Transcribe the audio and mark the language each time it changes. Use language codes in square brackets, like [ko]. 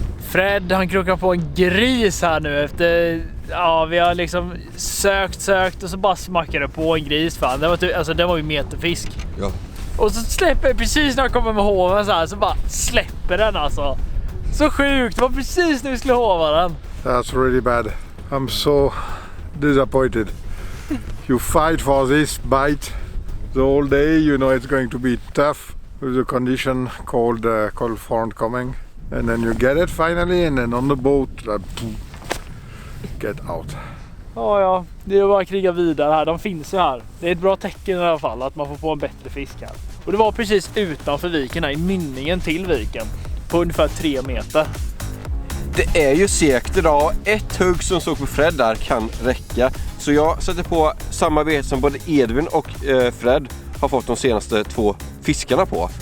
[sv] Fred, han krokar på en gris här nu efter... Ja, vi har liksom sökt och så bara smackade på en gris. Fan. Det var ju meterfisk. Ja. Och så släpper precis när jag kommer med hoven så bara släpper den alltså. Så sjukt, det var precis när vi skulle hova den. [en] That's really bad. I'm so disappointed. You fight for this bite the whole day. You know it's going to be tough with the condition cold front coming. And then you get it finally, and then on the boat, get out. [sv] Ja, det är bara att kriga vidare här. De finns ju här. Det är ett bra tecken i alla fall att man får på en bättre fisk här. Och det var precis utanför viken här, i mynningen till viken. På ungefär 3 meter. Det är ju segt idag. Ett hugg som såg på Fred där kan räcka. Så jag sätter på samma bete som både Edvin och Fred har fått de senaste 2 fiskarna på.